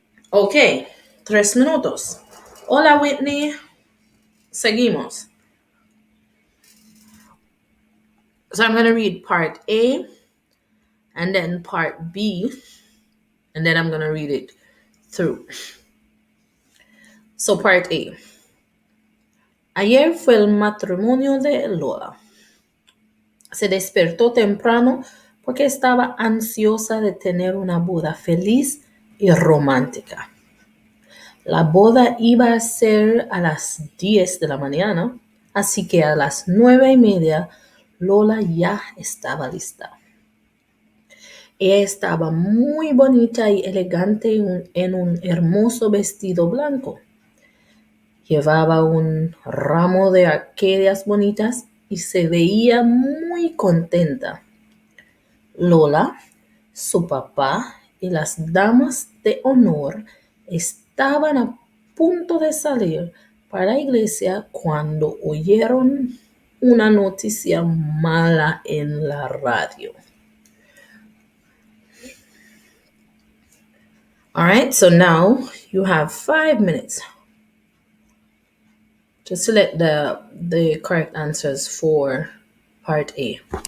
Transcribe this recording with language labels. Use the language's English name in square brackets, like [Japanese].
[Spanish] Ok, 3 minutos. Hola Whitney, seguimos. [English] So I'm going to read part A and then part B, and then I'm going to read it through. So part A. [Spanish] Ayer fue el matrimonio de Lola. Se despertó temprano porque estaba ansiosa de tener una boda feliz y romántica. La boda iba a ser a las 10 de la mañana, así que a las 9:30 Lola ya estaba lista. Ella estaba muy bonita y elegante en un hermoso vestido blanco. Llevaba un ramo de orquídeas bonitas y se veía muy contenta. Lola, su papá y las damas de honor estaban a punto de salir para la iglesia cuando oyeron una noticia mala en la radio. [English] All right, so now you have 5 minutes to select the correct answers for part A.